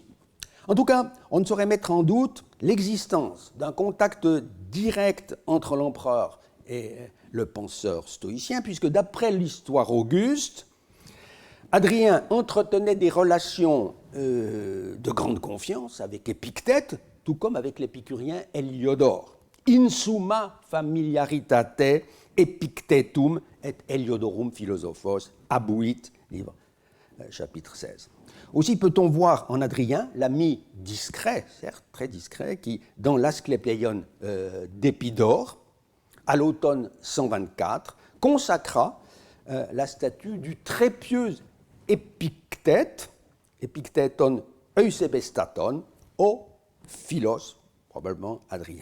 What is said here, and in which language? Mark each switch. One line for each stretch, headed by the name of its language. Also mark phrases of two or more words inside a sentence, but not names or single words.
French: En tout cas, on ne saurait mettre en doute l'existence d'un contact direct entre l'empereur et le penseur stoïcien, puisque d'après l'histoire auguste, Hadrien entretenait des relations de grande confiance avec Épictète, tout comme avec l'épicurien Héliodore.
Latin: In summa familiaritate Epictetum et Heliodorum philosophos abuit,
French: livre chapitre 16. Aussi peut-on voir en Adrien l'ami discret, certes très discret, qui, dans l'Asclépeion d'Épidore, à l'automne 124, consacra la statue du très pieux Épictète,
Greek: Ἐπίκτητον εὐσεβέστατον,
French: au Philos, probablement Adrien.